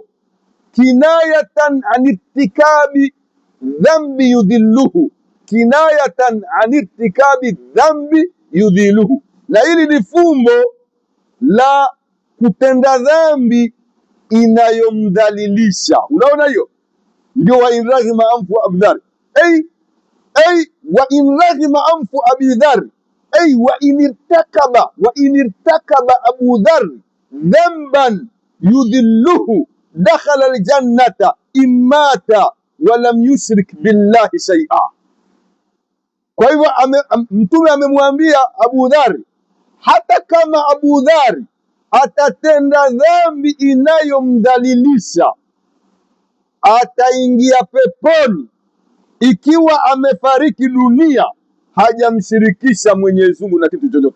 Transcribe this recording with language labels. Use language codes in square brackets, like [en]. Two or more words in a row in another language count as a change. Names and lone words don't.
[ar] كناية عن ارتكاب ذنب يذله، كناية عن ارتكاب ذنب يذله. [sw] Na hili ni fumbo la kutenda dhambi inayomdhalilisha. Unaona hiyo ndio [ar] وإن رغم أنف أبي ذر، أي وإن رغم أنف أبي ذر، أي وإن ارتكب أبو ذر ذنبا يذله دخل الجنة إن مات ولم يشرك بالله شيئا. [sw] Kwa hivyo Mtume amemwambia Abu Dhari, hata kama Abu Dhari atatenda dhambi inayomdhalilisha ataingia peponi ikiwa amefariki dunia hajamshirikisha Mwenyezi Mungu na kitu chochote.